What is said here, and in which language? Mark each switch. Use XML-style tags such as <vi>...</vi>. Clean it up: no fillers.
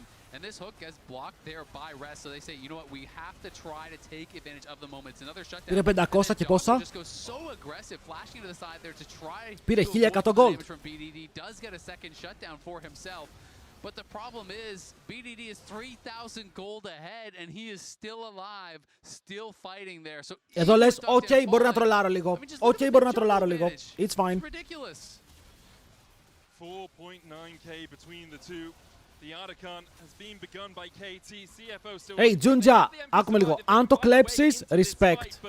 <en>And this hook gets blocked there by Rest, so they say, you know what, we have to try to take advantage of the moment. It's another shutdown.</en> <el>Πήρε 500 και πόσα?</el> <en>Just goes so aggressive, flashing to the side there to try.</en> <el>Πήρε 1100 gold.</el> <en>Does get a second shutdown for himself. But the problem is, BDD is 3,000 gold ahead, and he is still alive, still fighting there. So</en> <el>εδώ λες, ok, μπορεί να τρολάρω λίγο. Ok, μπορεί να τρολάρω λίγο.</el> <en>It's fine. Ridiculous. 4.9k between the two. The Archon has been begun by KT. CFO still. Hey, Junja,</en> <el>άκουμε λίγο. Αν το κλέψεις, respect.</el>